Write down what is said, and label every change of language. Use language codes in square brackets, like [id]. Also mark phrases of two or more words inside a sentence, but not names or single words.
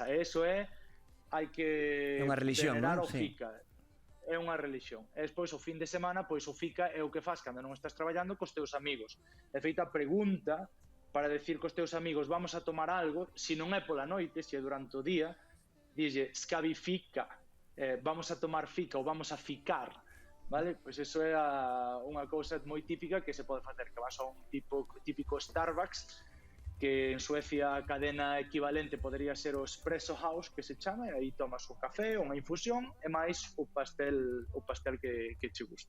[gl] E iso hai que unha religión, venerar non? o fika. É unha religión. E despois, o fin de semana, pois o fika é o que fas cando non estás traballando cos teus amigos. De feito, a pregunta para decir cos teus amigos [es] vamos a tomar algo, [gl] se non é pola noite, se é durante o día, dille [sv] ska vi fika, [es] vamos a tomar fica ou vamos a ficar, vale? [gl] Pois eso é unha cousa moi típica que se pode facer, que vas a un típico Starbucks, que en Suecia a cadena equivalente podería ser o Espresso House, que se chama, e aí tomas un café, unha infusión e máis o pastel que che guste.